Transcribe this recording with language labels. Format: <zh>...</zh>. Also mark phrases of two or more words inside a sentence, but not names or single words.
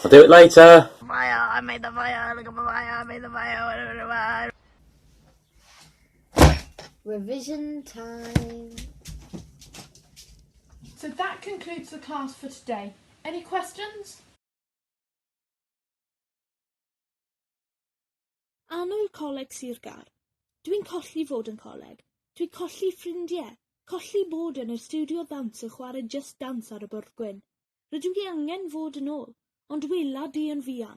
<en>I'll do it later. Fire, I made the fire, look at my fire, I made the fire. Revision time. So that concludes the class for today. Any questions?</en> <cy>Annwyl coleg sy'r gair. Dwi'n colli fod yn coleg. Dwi'n colli ffrindiau. Colli bod yn y studio ddawns yn chwarae Just Dance ar y bwrdd gwyn. Rydw i angen fod yn ôl, ond wela di yn fuan.</cy>